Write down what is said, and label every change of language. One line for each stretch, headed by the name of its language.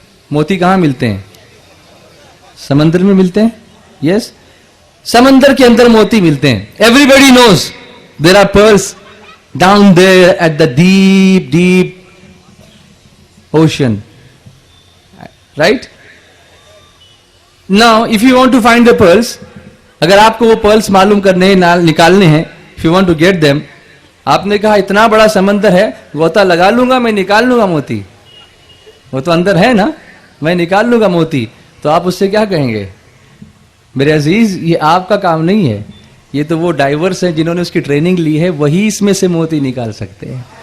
Urdu: موتی کہاں ملتے ہیں؟ سمندر میں ملتے ہیں.
English: Yes.
Urdu: سمندر کے اندر موتی ملتے ہیں.
English: Everybody knows there are pearls down there at the deep, deep ocean. Right? Now, if you want to find the pearls,
Urdu: اگر آپ کو وہ pearls معلوم کرنے ہیں, نکالنے ہیں,
English: if you want to get them,
Urdu: آپ نے کہا اتنا بڑا سمندر ہے, غوطہ لگا لوں گا, میں نکال لوں گا موتی, وہ تو اندر ہے نا, میں نکال لوں گا موتی, تو آپ اس سے کیا کہیں گے؟ میرے عزیز, یہ آپ کا کام نہیں ہے, یہ تو وہ ڈائیورس ہیں جنہوں نے اس کی ٹریننگ لی ہے, وہی اس میں سے موتی نکال سکتے ہیں.